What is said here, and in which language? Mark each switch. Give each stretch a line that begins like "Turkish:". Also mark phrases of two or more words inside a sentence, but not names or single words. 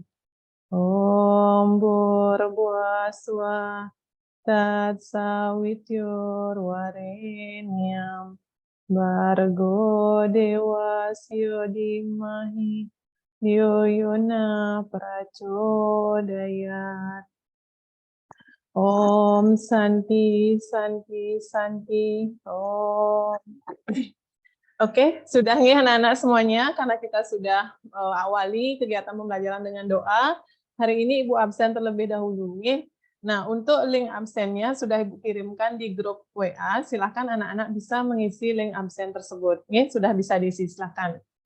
Sanskrit: ॐ भूर्भुवः स्वः तत्सवितुर्वरेण्यं भर्गो देवस्य धीमहि धियो योनः प्रचोदयात्. ॐ शान्तिः शान्तिः शान्तिः. Om.
Indonesian: Oke, sudah ya anak-anak semuanya, karena kita sudah awali kegiatan pembelajaran dengan doa. Hari ini Ibu absen terlebih dahulu. Nah, untuk link absennya sudah Ibu kirimkan di grup WA. Silakan anak-anak bisa mengisi link absen tersebut. Sudah bisa diisi, silakan.